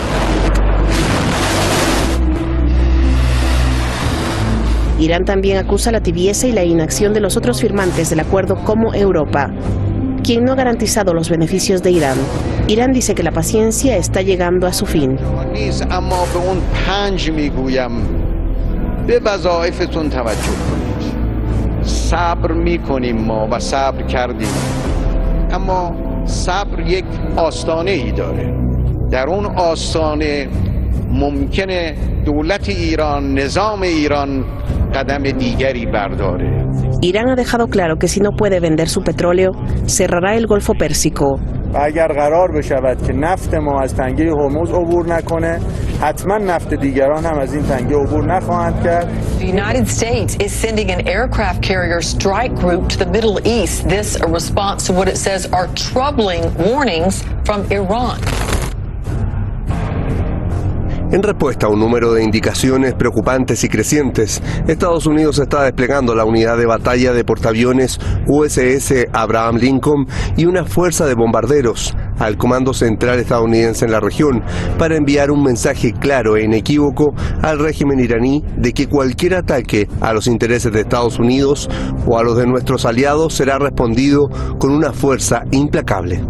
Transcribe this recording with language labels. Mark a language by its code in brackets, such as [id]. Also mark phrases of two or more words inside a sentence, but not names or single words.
[es] Irán también acusa la tibieza y la inacción de los otros firmantes del acuerdo como Europa, quien no ha garantizado los beneficios de Irán. Irán dice que la paciencia está llegando a su fin. [fa] صبر میکنیم ما و صبر کردیم اما صبر یک آستانه ای داره در اون آستانه ممکنه دولت ایران نظام ایران قدم دیگری برداره. [es] Irán ha dejado claro que si no puede vender su petróleo, cerrará el Golfo Pérsico. [fa] و اگر قرار بشود که نفت ما از تنگه هرمز عبور نکنه حتما نفت دیگران هم از این تنگه عبور نخواهند کرد. [en] The United States is sending an aircraft carrier strike group to the Middle East. This a response to what it says are troubling warnings from Iran. [es] En respuesta a un número de indicaciones preocupantes y crecientes, Estados Unidos está desplegando la unidad de batalla de portaaviones USS Abraham Lincoln y una fuerza de bombarderos, al Comando Central estadounidense en la región para enviar un mensaje claro e inequívoco al régimen iraní de que cualquier ataque a los intereses de Estados Unidos o a los de nuestros aliados será respondido con una fuerza implacable.